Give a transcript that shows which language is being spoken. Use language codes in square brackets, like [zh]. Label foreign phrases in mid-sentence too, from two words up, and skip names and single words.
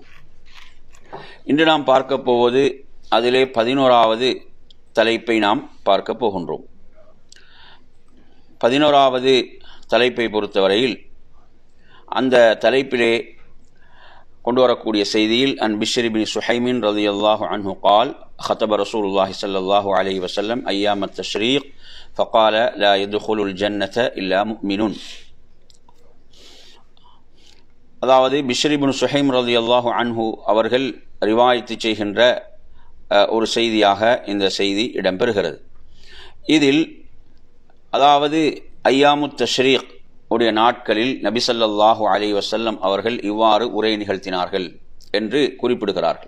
[ta] இன்று நாம் பார்க்க போவது அதிலே 11வது தலைப்பை நாம் பார்க்க போகின்றோம். 11வது தலைப்பை பொறுத்தவரையில் அந்த தலைப்பிலே கொண்டு வரக்கூடிய செய்தியில் [ar] عن بشر بن سحيم رضي الله عنه قال خطب رسول الله صلى الله عليه وسلم ايام التشريق فقال لا يدخل الجنة إلا مؤمن. [ta] அதாவது பிஷ்ர் இப்னு சுஹைம் [ar] رضي الله عنه [ta] அவர்கள் ரிவாயத்து செய்கின்ற ஒரு செய்தியாக இந்த செய்தி இடம்பெறுகிறது. இதில் அதாவது [ar] أيام التشريق [ta] உடைய நாட்களில் நபி [ar] صلى الله عليه وسلم [ta] அவர்கள் இவ்வாறு உரை நிகழ்த்தினார்கள் என்று குறிப்பிடுகிறார்கள்.